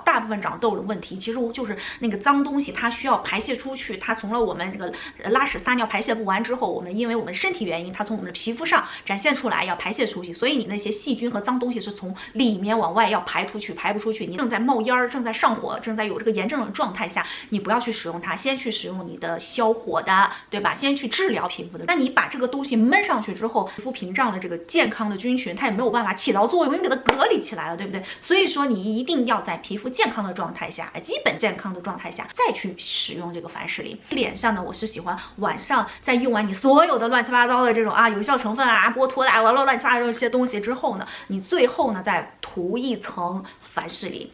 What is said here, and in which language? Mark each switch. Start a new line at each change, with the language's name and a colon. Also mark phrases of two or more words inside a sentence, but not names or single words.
Chinese: 大部分長痘的問題其實就是那個髒東西它需要排泄出去，它從了我們這個拉屎撒尿排泄不完之後，我們因為我們身體原因，它從我們的皮膚上展現出來要排泄出去，所以你那些細菌和髒東西是從裡面往外要排出去，排不出去，你正在冒煙，正在上火，正在有這個炎症的狀態下，你不要去使用它，先去使用你的消火的，對吧？先去治療皮膚的。那你把這個東西悶上去之後，皮膚屏障的這個健康的菌群，它也沒有辦法起到作用，因為給它隔離起來了，對不對？所以說你一定要在皮膚健康的狀態下，基本健康的狀態下再去使用這個凡士林。臉上呢，我是喜歡晚上在用完你所有的亂七八糟的這種有效成分波托的亂七八糟這些東西之後呢，你最後呢再塗一層凡士林。